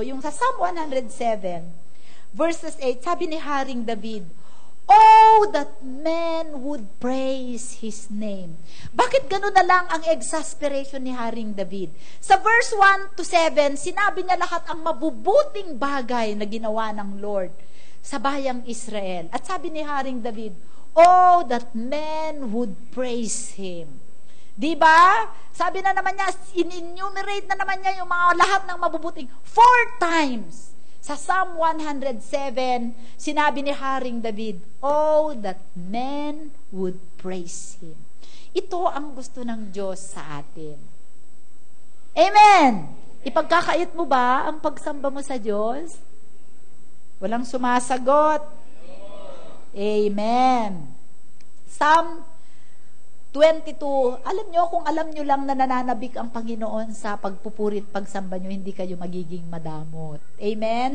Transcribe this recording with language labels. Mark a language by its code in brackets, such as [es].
[tl] Yung sa Psalm 107, verses 8, sabi ni Haring David, [en] "Oh, that men would praise His name." [tl] Bakit gano'n na lang ang exasperation ni Haring David? Sa verse 1 to 7, sinabi niya lahat ang mabubuting bagay na ginawa ng Lord sa bayang Israel. At sabi ni Haring David, [en] "Oh, that men would praise Him." [tl] Diba? Sabi na naman niya, in-enumerate na naman niya yung mga lahat ng mabubuting 4 times. Sa Psalm 107, sinabi ni Haring David, [en] "Oh, that men would praise Him." [tl] Ito ang gusto ng Diyos sa atin. Amen! Ipagkakait mo ba ang pagsamba mo sa Diyos? Walang sumasagot. Amen. Psalm 22, alam nyo, kung alam nyo lang na nananabik ang Panginoon sa pagpupuri at pagsamba nyo, hindi kayo magiging madamot. Amen?